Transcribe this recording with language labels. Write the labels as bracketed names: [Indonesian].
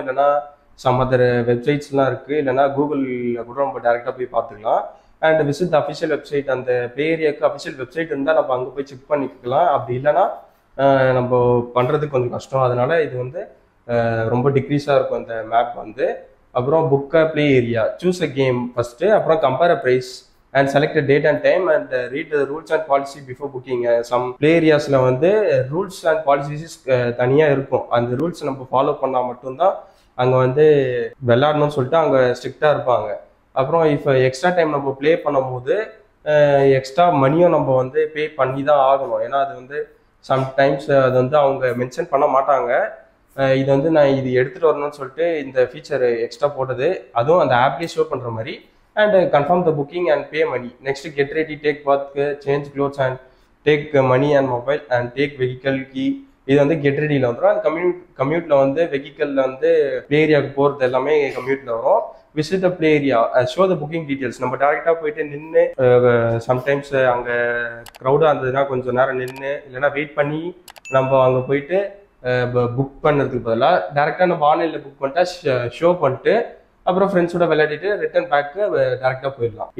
[Tamil] இல்லைனா some other வெப்சைட்ஸ்லாம் இருக்குது. இல்லைனா கூகுளில் கூட நம்ம டேரெக்டாக போய் பார்த்துக்கலாம். [English] And visit the official website. [Tamil] அந்த ப்ளே ஏரியாவுக்கு அஃபிஷியல் வெப்சைட் இருந்தால் நம்ம அங்கே போய் செக் பண்ணிக்கலாம். அப்படி இல்லைனா நம்ம பண்ணுறதுக்கு கொஞ்சம் கஷ்டம். அதனால இது வந்து ரொம்ப டிக்ரீஸாக இருக்கும் அந்த மேப் வந்து. [English] அப்புறம் book play area, choose a game first, அப்புறம் compare a price and select a date and time and read the rules and policy before booking. Some play areasல வந்து rules and policies [Tamil] தனியாக இருக்கும். அந்த ரூல்ஸ் நம்ம follow பண்ணால் மட்டும்தான் அங்கே வந்து விளையாடணும்னு சொல்லிட்டு அங்கே ஸ்ட்ரிக்டாக இருப்பாங்க. அப்புறம் இப்போ எக்ஸ்ட்ரா டைம் நம்ம ப்ளே பண்ணும்போது எக்ஸ்ட்ரா மணியும் நம்ம வந்து பே பண்ணி தான் ஆகணும். ஏன்னா அது வந்து சம்டைம்ஸ் அது வந்து அவங்க மென்ஷன் பண்ண மாட்டாங்க. இது வந்து நான் இது எடுத்துகிட்டு வரணும்னு சொல்லிட்டு இந்த ஃபீச்சர் எக்ஸ்ட்ரா போட்டது. அதுவும் அந்த ஆப்லேயே ஷோ பண்ணுற மாதிரி. [English] And confirm the booking and pay money. Next, get ready, take bath, change clothes and take money and mobile and take vehicle key. [Tamil] இது வந்து கெட் ரெடியில் வந்துடும். அந்த கம்யூட்டில் வந்து வெஹிக்கலில் வந்து ப்ளே ஏரியாவுக்கு போகிறது எல்லாமே கம்யூட்டில் வரும். [English] Visit the play area, show the booking details. [Tamil] நம்ம டேரெக்டாக போயிட்டு நின்று சம்டைம்ஸ் அங்கே க்ரௌடாக இருந்ததுன்னா கொஞ்சம் நேரம் நின்று இல்லைன்னா வெயிட் பண்ணி நம்ம அங்கே போயிட்டு புக் பண்ணுறதுக்கு பதிலாக டேரெக்டாக நம்ம ஆன்லைனில் புக் பண்ணிட்டா ஷோ பண்ணிட்டு அப்புறம் ஃப்ரெண்ட்ஸோட விளையாடிட்டு ரிட்டர்ன் பேக்கு டேரெக்டாக போயிடலாம்.